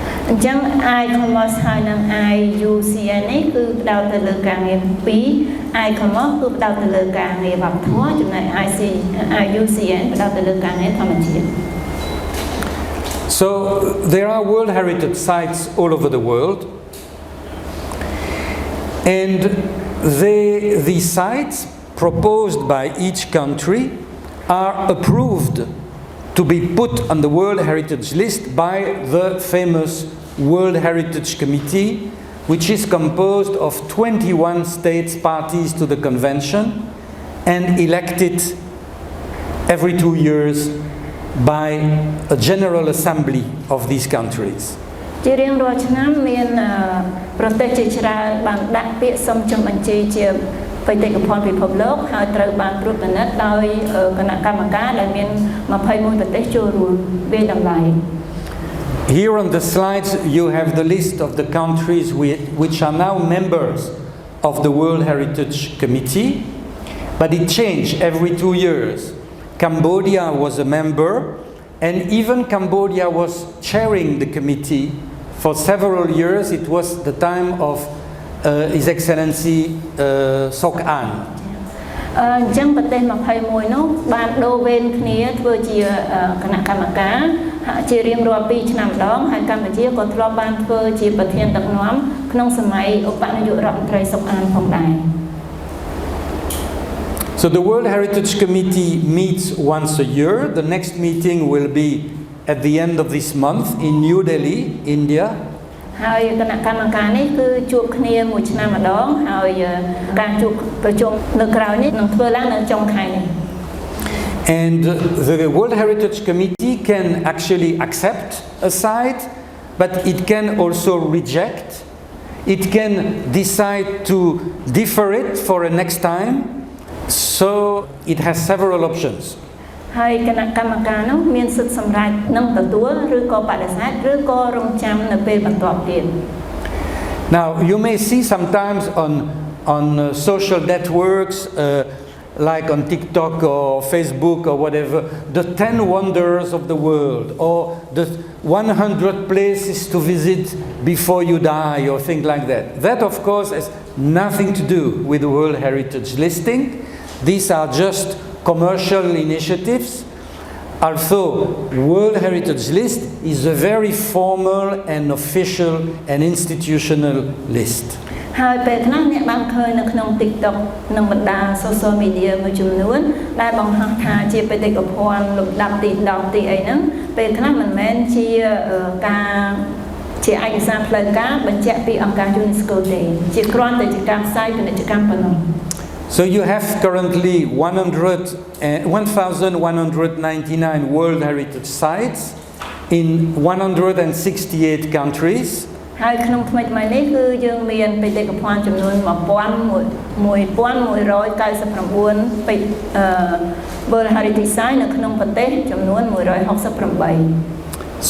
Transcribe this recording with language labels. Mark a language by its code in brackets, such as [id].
[km] អញ្ចឹង ICOMOS ហើយនិង IUCN នេះគឺផ្ដោតទៅលើការងារ2 ICOMOS គឺផ្ដោតទៅលើការងារវប្បធម៌ចំណែក IUCN ផ្ដោតទៅលើការងារធម្មជាតិ [en] So there are World Heritage sites all over the world, and these sites proposed by each country are approved to be put on the World Heritage List by the famous World Heritage Committee, which is composed of 21 states parties to the convention and elected every 2 years by a general assembly of these countries. [km] ជារៀងរាល់ឆ្នាំមានប្រទេសជាច្រើនបានដាក់ពាក្យសុំចុះបញ្ជីជាបេតិកភណ្ឌពិភពលោកហើយត្រូវបានត្រួតពិនិត្យដោយគណៈកម្មការដែលមាន21ប្រទេសចូលរួមវាយតម្លៃ [en] Here on the slides you have the list of the countries which are now members of the World Heritage Committee, but it changed every 2 years. Cambodia was a member, and even Cambodia was chairing the committee for several years. It was the time of His Excellency Sok An. [km] អញ្ចឹងប្រទេស21នោះបានដូរវេនគ្នាធ្វើជាគណៈកម្មការជារៀងរាល់2ឆ្នាំម្ដងហើយកម្ពុជាក៏ធ្លាប់បានធ្វើជាប្រធានដឹកនាំក្នុងសម័យឧបនាយករដ្ឋមន្ត្រីសុកអានផងដែរ [en] So the World Heritage Committee meets once a year. The next meeting will be at the end of this month in New Delhi, India. [km] ហើយគណៈកម្មការនេះគឺជួបគ្នាមួយឆ្នាំម្ដងហើយការជួបប្រជុំនៅក្រោយនេះនឹងធ្វើឡើងនៅចុងខែនេះ [en] And the World Heritage Committee can actually accept a site, but it can also reject. It can decide to defer it for a next time. So it has several options. [km] ហើយគណៈកម្មការនោះមានសិទ្ធិសម្រេចនឹងទទួលឬក៏បដិសេធឬក៏រងចាំនៅពេលបន្ទាប់ទៀត [en] Now you may see sometimes on social networks like on TikTok or Facebook or whatever, the 10 wonders of the world or the 100 places to visit before you die or things like that. That of course has nothing to do with the World Heritage listing. These are just commercial initiatives. Also, World Heritage List is a very formal and official and institutional list. [km] ហើយពេលខ្លះអ្នកបានឃើញនៅក្នុង TikTok និងបណ្ដា [en] social media [km] មួយចំនួនដែលបង្ហាញថាជាបេតិកភណ្ឌលំដាប់ទី10ទីអីហ្នឹងពេលខ្លះមិនមែនជាការជាឯកសារផ្លូវការបញ្ជាក់ពីអង្គការ UNESCO ទេជាគ្រាន់តែជាការផ្សាយពាណិជ្ជកម្មប៉ុណ្ណោះ [en] So you have currently 1,199 World Heritage sites in 168 countries, [km] ហើយក្នុងថ្មីថ្មីនេះគឺយើងមានបេតិកភណ្ឌចំនួន1199ពេជ្រWorld Heritage Site នៅក្នុងប្រទេសចំនួន168